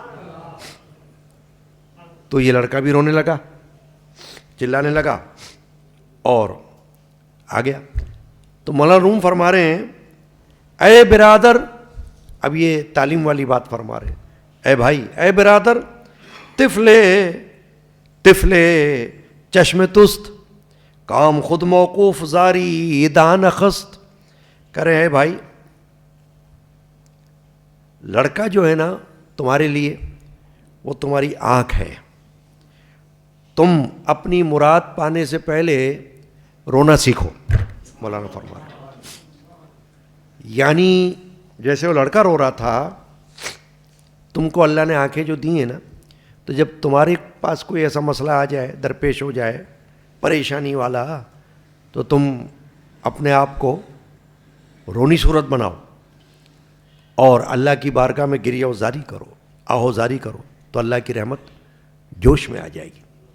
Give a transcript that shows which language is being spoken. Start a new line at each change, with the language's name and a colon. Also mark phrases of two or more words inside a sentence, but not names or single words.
Urdu: تو یہ لڑکا بھی رونے لگا, چلانے لگا اور آ گیا. تو مولانا روم فرما رہے ہیں اے برادر, اب یہ تعلیم والی بات فرما رہے ہیں, اے بھائی, اے برادر,
Persian: طفلے چشم تست کام خود موقوف زاری دان خست.
Urdu: کرے اے بھائی, لڑکا جو ہے نا تمہارے لیے وہ تمہاری آنکھ ہے, تم اپنی مراد پانے سے پہلے رونا سیکھو. مولانا فرما رہے یعنی جیسے وہ لڑکا رو رہا تھا, تم کو اللہ نے آنکھیں جو دی ہیں نا, تو جب تمہارے پاس کوئی ایسا مسئلہ آ جائے, درپیش ہو جائے پریشانی والا, تو تم اپنے آپ کو رونی صورت بناؤ اور اللہ کی بارگاہ میں گریہ وزاری کرو, آہوزاری کرو, تو اللہ کی رحمت جوش میں آ جائے گی.